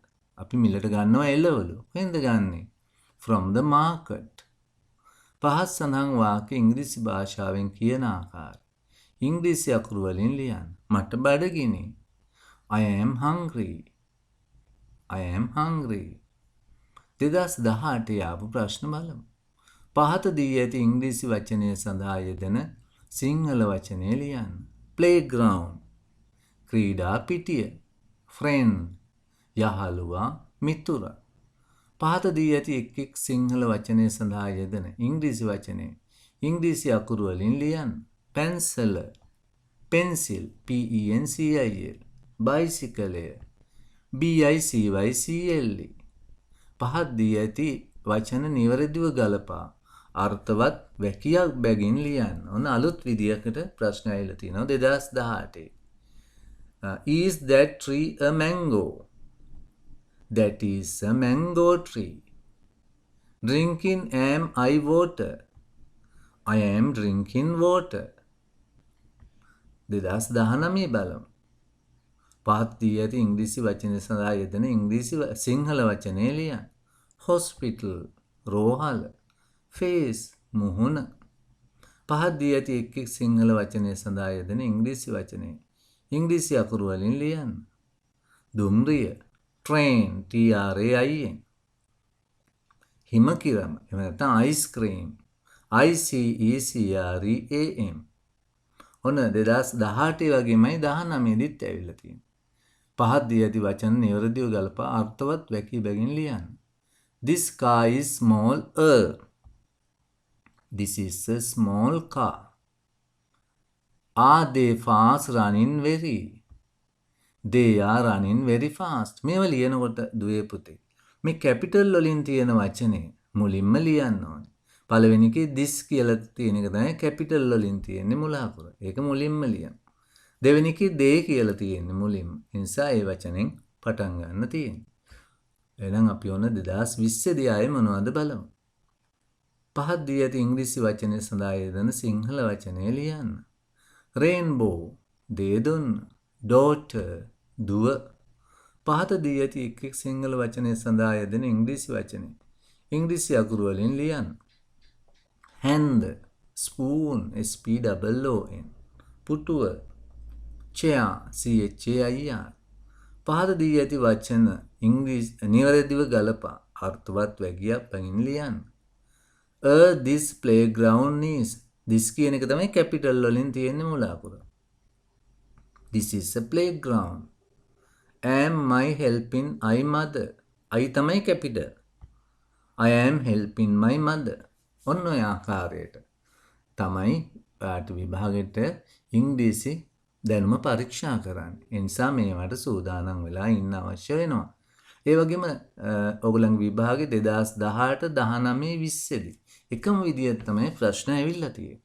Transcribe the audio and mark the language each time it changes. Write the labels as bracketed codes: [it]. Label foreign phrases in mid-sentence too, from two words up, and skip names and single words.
[si] අපි මිලට ගන්නවා එළවලු. කොහෙන්ද ගන්නෙ? [en] From the market. [si] පහත් සඳහන් වාක්‍ය ඉංග්‍රීසි භාෂාවෙන් කියන ආකාරය ඉංග්‍රීසි අකුරු වලින් ලියන්න. මට බඩගිනි. [en] I am hungry. I am hungry. [si] 2018 ආපු ප්‍රශ්න බලමු. පහත දී ඇති ඉංග්‍රීසි වචනය සඳහා යෙදෙන සිංහල වචනය ලියන්න. playground. ක්‍රීඩා පිටිය. friend. යහළුවා මිතුරා. පහත දී ඇති එක් සිංහල වචනය සඳහා යෙදෙන ඉංග්‍රීසි වචනය ඉංග්‍රීසි අකුරු වලින් ලියන්න. [en] pencil. pencil. PENCIL. bicycle. BICYCLE. [si] පහත් දී ඇති වචන නිවැරදිව ගලපා අර්ථවත් වැකියක් බැගින් ලියන්න. ඔන්න අලුත් විදියකට ප්‍රශ්න ඇවිල්ලා තිනවා 2018. [en] Is that tree a mango? That is a mango tree. Drinking am I water? I am drinking water. [si] 2019 බලමු. පහත් දී ඇති ඉංග්‍රීසි වචනය සඳහා යෙදෙන ඉංග්‍රීසි සිංහල වචනය ලියන්න. හොස්පිටල් රෝහල. ෆේස් මුහුණ. පහත් දී ඇති එක් එක් සිංහල වචනය සඳහා යෙදෙන ඉංග්‍රීසි වචනය ඉංග්‍රීසි අකුරු වලින් ලියන්න. [en] දුම්රිය train TRAIN. [si] හිමකිරම එහෙම නැත්නම් අයිස්ක්‍රීම් ICECREAM. ඔන්න 2018 වගේමයි 19 දිත් ඇවිල්ලා තියෙන්නේ. පහත් දී ඇති වචන නිවැරදිව ගලපා අර්ථවත් වැකී බැගින් ලියන්න. [en] This car is small. This is a small car. Are they fast running very? They are running very fast. [si] මේවා ලියනකොට දුවේ පුතේ මේ කැපිටල් වලින් තියෙන වචනේ මුලින්ම ලියන්න ඕනේ. පළවෙනි එකේ this කියලා තියෙන එක තමයි කැපිටල් වලින් තියෙන්නේ මුල අකුර. ඒක මුලින්ම ලියන්න. දෙවෙනි එකේ they කියලා තියෙන්නේ මුලින්ම. ඒ නිසා ඒ වචනෙන් පටන් ගන්න තියෙන්නේ. එහෙනම් අපි ඔන්න 2020 දී ආයේ මොනවද බලමු. පහත් දී ඇති ඉංග්‍රීසි වචනය සඳහා යෙදෙන සිංහල වචනය ලියන්න. රේන්බෝ දේදුන් daughter දුව. පහත දී ඇති එක් එක් සිංහල වචනය සඳහා යෙදෙන ඉංග්‍රීසි වචනය ඉංග්‍රීසි අකුරු වලින් ලියන්න. [en] hand spoon SPOON. පුටුව chair CHAIR. [si] පහත දී ඇති වචන ඉංග්‍රීසි නිවැරදිව ගලපා අර්ථවත් වැකියක් පහින් ලියන්න. [en] this playground is. [si] this කියන එක තමයි කැපිටල් වලින් තියෙන්නේ මුල අකුර. [en] This is a playground. Am I helping I mother? [si] I තමයි කැපිටල්. [en] I am helping my mother. [si] ඔන්න ඔය ආකාරයට තමයි පාට විභාගෙට ඉංග්‍රීසි දැනුම පරීක්ෂා කරන්නේ. ඒ නිසා මේවට සූදානම් වෙලා ඉන්න අවශ්‍ය වෙනවා. ඒ වගේම ඔයගොල්ලන්ගේ විභාගේ 2018 19 20 දී එකම විදියට තමයි ප්‍රශ්න ඇවිල්ලා තියෙන්නේ.